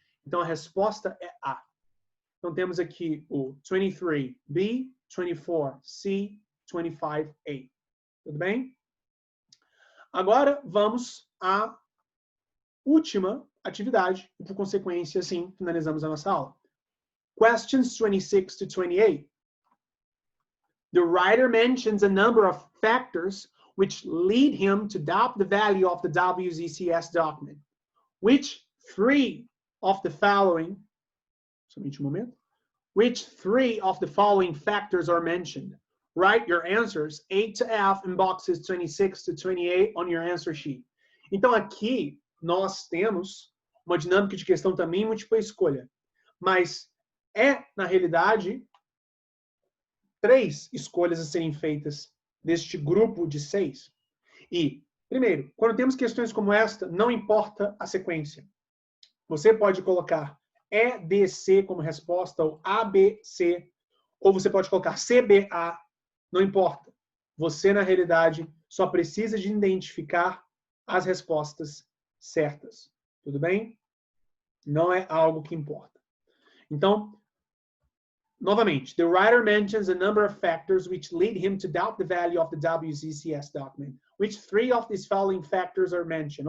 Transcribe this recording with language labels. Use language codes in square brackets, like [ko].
[pt] Então a resposta é A. Então temos aqui o 23B, 24C, 25A. Tudo bem? Agora vamos à última atividade e, por consequência, assim, finalizamos a nossa aula. [en] Questions 26 to 28. The writer mentions a number of factors which lead him to doubt the value of the WZCS document. Which three of the following, [pt] somente momento, [en] which three of the following factors are mentioned? Write your answers A to F in boxes 26 to 28 on your answer sheet. [pt] Então aqui nós temos uma dinâmica de questão também múltipla escolha, mas é na realidade 3 escolhas a serem feitas deste grupo de 6. E primeiro, quando temos questões como esta, não importa a sequência. Você pode colocar E, B, C como resposta, ou A, B, C, ou você pode colocar C, B, A, não importa. Você, na realidade, só precisa de identificar as respostas certas. Tudo bem? Não é algo que importa. Então, novamente, [en] the writer mentions a number of factors which lead him to doubt the value of the WZCS document. Which three of these following factors are mentioned?